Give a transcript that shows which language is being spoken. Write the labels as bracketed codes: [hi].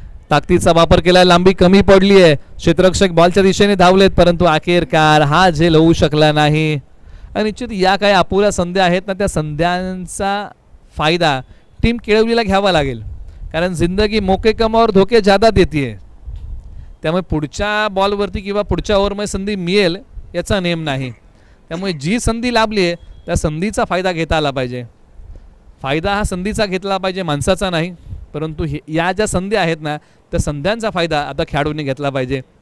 [mr] ताकदीचा वापर केला, लांबी कमी पडली आहे. क्षेत्ररक्षक बॉलच्या दिशेने धावलेत, परंतु अखेरकार हा झेल होऊ शकला नाही. आणि निश्चित या काही अपुऱ्या संध्या आहेत ना त्या संध्यांचा फायदा टीम केळवलीला घ्यावा लागेल. [hi] कारण जिंदगी मोके कम और धोके ज्यादा देती है. [mr] त्यामुळे पुढच्या बॉलवरती किंवा पुढच्या ओव्हरमध्ये संधी मिळेल याचा नेम नाही. त्यामुळे जी संधी लाभली आहे त्या संधीचा फायदा घेता आला पाहिजे. फायदा हा संधीचा घेतला पाहिजे, माणसाचा नाही. परंतु या ज्या संधी आहेत ना त्या संध्यांचा फायदा आता खेळाडूंनी घेतला पाहिजे.